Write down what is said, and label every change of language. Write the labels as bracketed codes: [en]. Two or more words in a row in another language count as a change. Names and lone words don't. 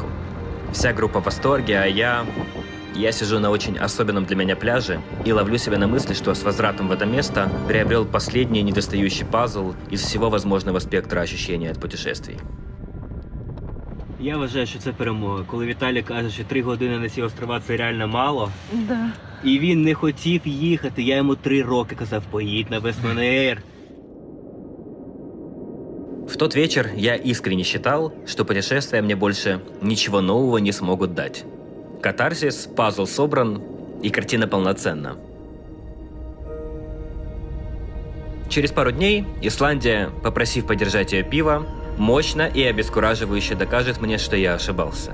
[ru] Вся группа в восторге, а я сижу на очень особенном для меня пляже и ловлю себя на мысли, что с возвратом в это место приобрел последний недостающий пазл из всего возможного спектра ощущений от путешествий. [uk] Я вважаю, що це перемога. Коли Віталій каже, що 3 години на ці острова це реально мало, [ru] Да. [uk] і він не хотів їхати, я йому 3 роки казав, поїдь на Вестман-Эйр. [ru] В тот вечер я искренне считал, что путешествия мне больше ничего нового не смогут дать. Катарсис, пазл собран, и картина полноценна. Через пару дней Исландия, попросив подержать ее пиво, мощно и обескураживающе докажет мне, что я ошибался.